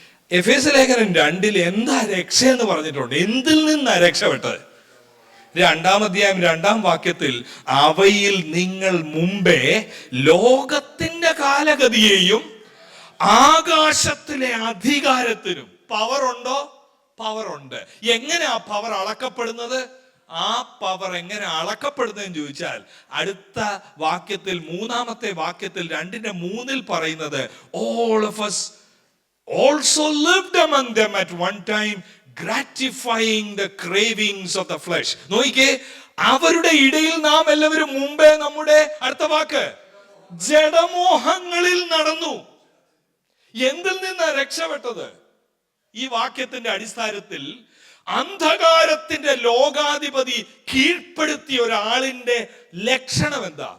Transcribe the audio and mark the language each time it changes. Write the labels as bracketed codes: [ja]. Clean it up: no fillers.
[ml] എഫേസ്യ ലേഖനം 2 എന്താ രക്ഷ എന്ന് പറഞ്ഞിട്ടുണ്ട്. എന്തിൽ നിന്നാ രക്ഷപ്പെട്ടത്? 2-ാം അധ്യായം 2-ാം വാക്യത്തിൽ അവയിൽ നിങ്ങൾ മുമ്പേ ലോകത്തിന്റെ കാലഗതിയെയും ആകാശത്തിലെ അധികാരത്തിനും. പവർ ഉണ്ടോ? പവർ ഉണ്ട്. എങ്ങനെ ആ പവർ അളക്കപ്പെടുന്നത്? ആ പവർ എങ്ങനെ അളക്കപ്പെടുന്നതെന്ന് ചോദിച്ചാൽ അടുത്ത വാക്യത്തിൽ, 3-ാമത്തെ വാക്യത്തിൽ 2:3 പറയുന്നത്, [en] all of us also lived among them at one time, gratifying the cravings of the flesh. [ml] നോക്കിക്കേ, അവരുടെ ഇടയിൽ നാം എല്ലാവരും മുമ്പേ നമ്മുടെ, അടുത്ത വാക്ക്, ജഡമോഹങ്ങളിൽ നടന്നു. എന്തിൽ നിന്നാ രക്ഷപ്പെട്ടത്? ഈ വാക്യത്തിന്റെ അടിസ്ഥാനത്തിൽ അന്ധകാരത്തിന്റെ ലോകാധിപതി കീഴ്പ്പെടുത്തിയ ഒരാളിന്റെ ലക്ഷണം എന്താ?